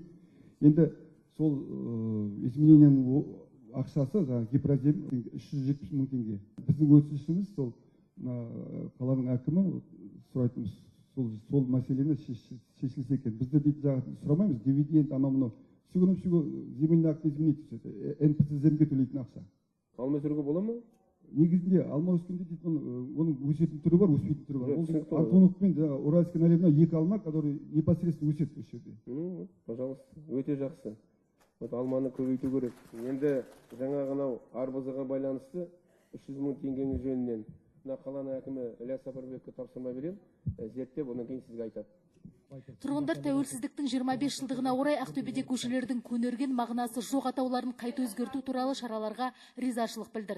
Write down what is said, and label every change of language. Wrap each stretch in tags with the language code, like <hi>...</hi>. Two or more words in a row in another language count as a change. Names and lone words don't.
<kk>Енді сол измененияның ақшасы гипрозем 370 мың теңге. Біздің өтінішіміз сол қаланың әкімі сұрайтынымыз сол мәселені шешілсе екен. Бізді дейді сұрамаймыз, дивиденд, анау-мынау.</kk> <ru>Всего земельный акт изменить,</ru> <kk>НПЦ-земге төлейтін ақша. Алма өсіруге бола ма? Негізінде алма өскенде дейді, оның өсетін түрі бар, өспейтін түрі бар. Антонов пен Уральский наливной екі алма,</kk> <ru>которые непосредственно</ru> <kk>өседі осы жерде. Пожалуйста, өте жақсы. Алманы көбейту керек. Енді жаңа ғанау арбызыға байланысты 300 мың теңгенің жөнінен қаланың әкімі Ильяс Сапарбекке тапсырма берем, зерттеп, онан кейін сізге айтады. Тұрғындар тәуелсіздіктің 25 жылдығына орай Ақтөбеде көшелердің көнерген мағынасы жоқ атауларын қайта өзгерту туралы шараларға ризашылық білдірді.</kk>